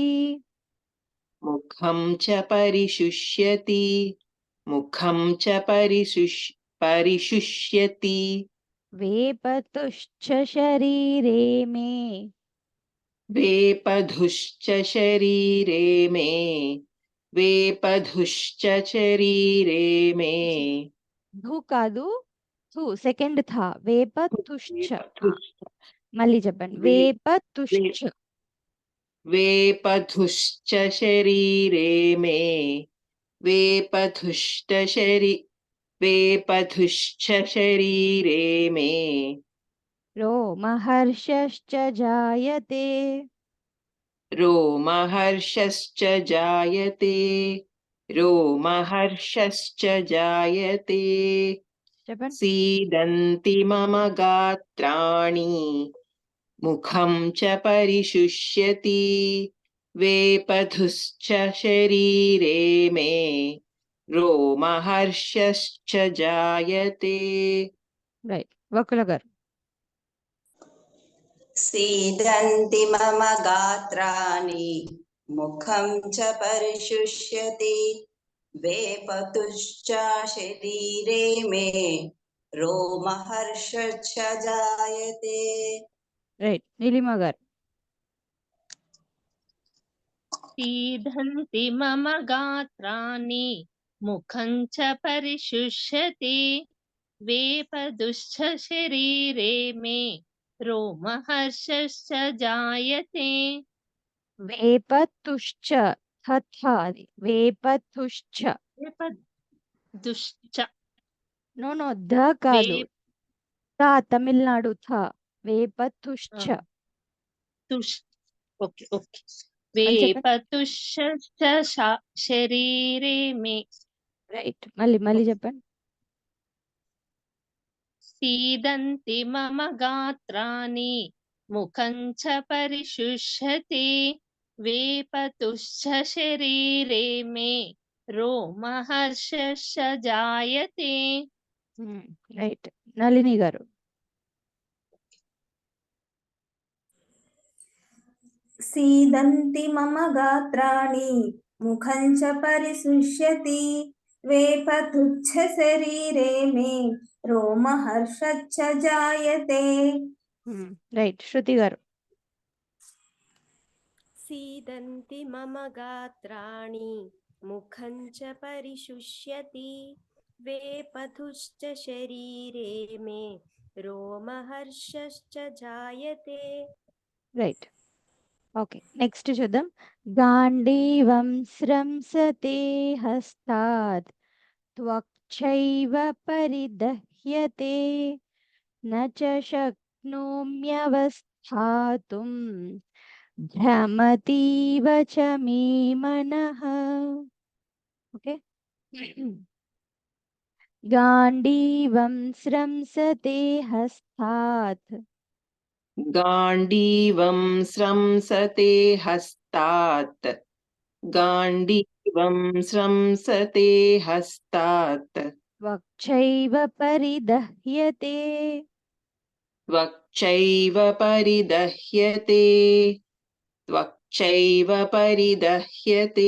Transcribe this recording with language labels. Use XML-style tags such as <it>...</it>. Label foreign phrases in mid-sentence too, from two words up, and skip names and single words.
<sa>मुखं च परिशुष्यति मुखं च परिशुष्यति वेपतुश्च शरीरे मे वेपधुश्च शरीरे मे वेपधुश्च शरीरे मे</sa> <te>धू కాదు थू సెకండ్ థా వేపతుశ్చ మళ్ళీ చెప్పండి వేపతుశ్చ</te> <sa>वेपधुश्च शरीरे मे वेपधुश्च शरीरे मे रोमहर्षश्च जायते रोमहर्षश्च जायते रोमहर्षश्च जायते</sa> <te>చెప్పండి</te> <sa>सीदन्ति मम गात्राणि मुखं च परिशुष्यति वेपधुश्च शरीरे मे रोमहर्षश्च जायते</sa> <te>రైట్ వకుల గారు</te> <sa>सीदन्ति मम गात्राणि मुखं च परिशुष्यति वेपतुश्च शरीरे मे रोमहर्षश्च जायते</sa> <te>రైట్ నీలిమ గారు</te> <sa>सीदन्ति मम गात्राणि मुखं च परिशुष्यति वेपदुश्च शरीरे मे रोमहर्षश्च जायते</sa> <te>వేపతుశ్చ తథా అది వేపతుశ్చ</te> <sa>वेपदुश्च</sa> <te>నో నో ద కాదు తా తమిళనాడు థా వేపతుశ్చ</te> <en>तुष् okay okay</en> <te>మళ్ళీ చెప్పండి</te> <sa>वेपतुश्च शरीरे मे</sa> <te>రైట్ మళ్ళీ చెప్పండి</te> <sa>सीदन्ति मम गात्राणि मुखं च परिशुष्यति वेपतुश्च शरीरे मे रोमहर्षश्च जायते</sa> <te>రైట్ నళిని గారు</te> <sa>सीदन्ति मम गात्राणि मुखं च परिशुष्यति वेपतुच्छ शरीरे मे रोमहर्षश्च जायते</sa> <te>రైట్ శృతి గారు</te> <sa>सीदन्ति मम गात्राणि मुखं च परिशुष्यति वेपथुश्च शरीरे मे रोमहर्षश्च जायते</sa> <en>right okay next</en> <sa>చూద్దాం గాంధీవం స్రంసతే హస్తాత్ త్వక్చైవ పరిదహ్యతే న చ శక్నోమ్యవస్థాతుం భ్రమతీవ చ మే మనః ఓకే గాంధీవం స్రంసతే హస్తాత్ गाण्डीवं स्रंसते हस्तात् गाण्डीवं स्रंसते हस्तात् వక్షైవ పరిదహ్యతే त्वक्चैव परिदह्यते त्वक्चैव परिदह्यते</sa>